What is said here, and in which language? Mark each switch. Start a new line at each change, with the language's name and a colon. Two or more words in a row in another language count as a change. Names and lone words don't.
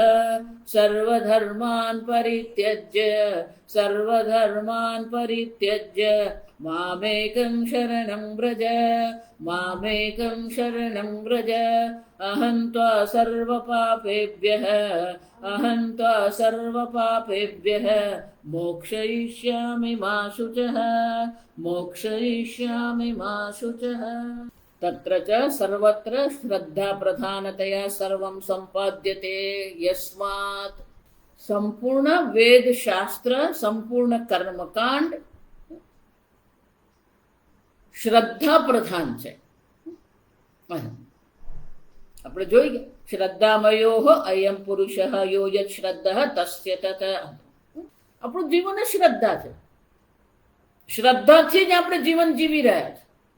Sanskrit: सर्वधर्मान् परित्यज्य मामेकं शरणं व्रज अहं त्वा सर्वपापेभ्यः मोक्षयिष्यामि मा शुचः। तत्र च सर्वत्र श्रद्धा प्रधानतया सर्वं सम्पाद्यते। यस्मात् संपूर्ण वेद शास्त्र, संपूर्ण कर्मकांड
Gujarati: શ્રદ્ધા પ્રધાન છે. આપણે જોઈ ગયા
Sanskrit: શ્રદ્ધામયો અયમ પુરુષ યો યત શ્રદ્ધા તસ્ય તત.
Gujarati: આપણું જીવન શ્રદ્ધા છે. શ્રદ્ધાથી જ આપણે જીવન જીવી રહ્યા છે.